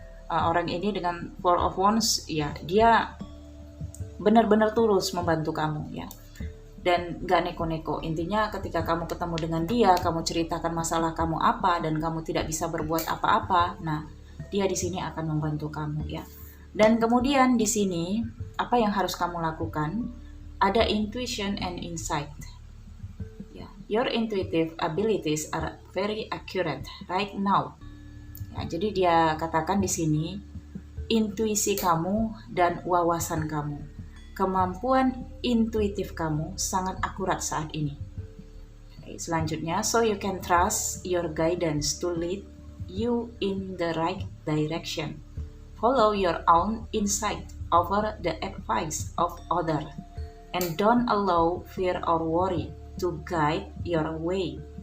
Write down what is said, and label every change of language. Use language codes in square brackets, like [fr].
[id] Orang ini dengan Four of Wands, ya, dia benar-benar tulus membantu kamu, ya. Dan gak neko-neko. Intinya ketika kamu ketemu dengan dia, kamu ceritakan masalah kamu apa dan kamu tidak bisa berbuat apa-apa, nah dia di sini akan membantu kamu ya. Dan kemudian di sini apa yang harus kamu lakukan? [en] Ada intuition and insight. Ya, your intuitive abilities are very accurate right now. [id] Ya, jadi dia katakan di sini intuisi kamu dan wawasan kamu. Kemampuan intuitif kamu sangat akurat saat ini. [en] Okay, selanjutnya, so you can trust your guidance to lead you in the right direction. Follow your own insight over the advice of others, and don't allow fear or worry to guide your way.